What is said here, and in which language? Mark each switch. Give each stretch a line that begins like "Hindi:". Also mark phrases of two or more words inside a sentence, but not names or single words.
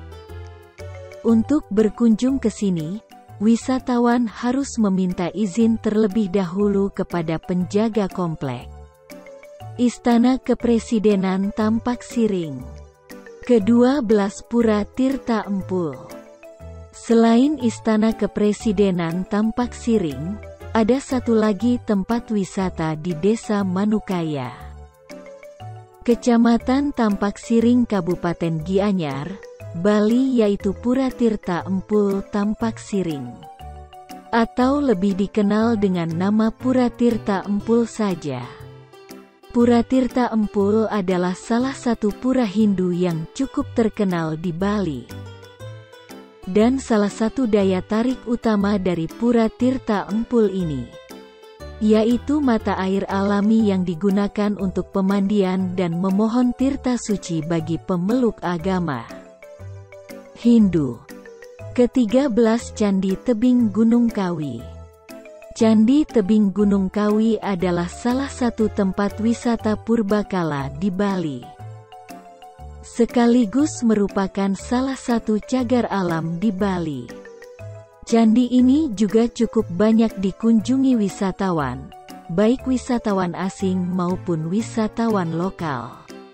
Indonesian: Untuk berkunjung ke sini, wisatawan harus meminta izin terlebih dahulu kepada penjaga komplek. Istana Kepresidenan Tampak Siring. Ke-12 Pura Tirta Empul. Selain Istana Kepresidenan Tampak Siring, ada satu lagi tempat wisata di Desa Manukaya, Kecamatan Tampak Siring, Kabupaten Gianyar, Bali, yaitu Pura Tirta Empul Tampak Siring, atau lebih dikenal dengan nama Pura Tirta Empul saja. Pura Tirta Empul adalah salah satu pura Hindu yang cukup terkenal di Bali. Dan salah satu daya tarik utama dari Pura Tirta Empul ini, yaitu mata air alami yang digunakan untuk pemandian dan memohon tirta suci bagi pemeluk agama Hindu. Ke-13 Candi Tebing Gunung Kawi. Candi Tebing Gunung Kawi adalah salah satu tempat wisata purbakala di Bali, sekaligus merupakan salah satu cagar alam di Bali. Candi ini juga cukup banyak dikunjungi wisatawan, baik wisatawan asing maupun wisatawan lokal.